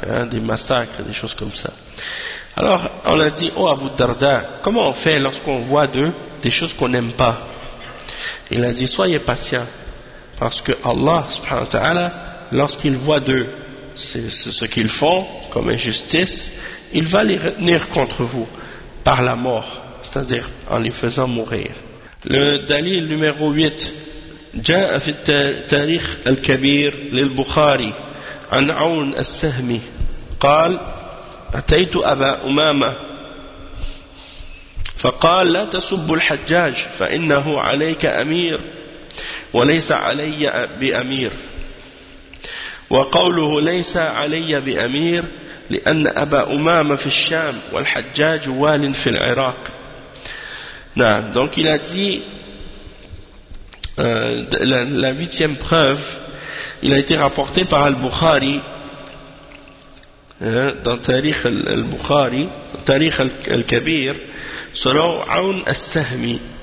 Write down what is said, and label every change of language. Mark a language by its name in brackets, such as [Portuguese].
[French] Des massacres, des choses comme ça. Alors, on a dit, oh Abu Darda, comment on fait lorsqu'on voit d'eux des choses qu'on n'aime pas? Il a dit, soyez patient, parce que Allah, subhanahu wa ta'ala, lorsqu'il voit d'eux c'est ce qu'ils font comme injustice, il va les retenir contre vous par la mort, c'est-à-dire en les faisant mourir. Le dalil numéro 8, [Arabic] جاء في التاريخ الكبير للبخاري عن عون السهمي قال أتيت أبا أمامة فقال لا تسب الحجاج فإنه عليك أمير وليس علي بأمير وقوله ليس علي بأمير لأن أبا أمامة في الشام والحجاج وال في العراق. نعم. [French] Donc il a dit la huitième preuve. Il a été rapporté par Al-Bukhari, dans Tariq Al-Bukhari, Tariq Al-Kabir, selon Aoun Al-Sahmi.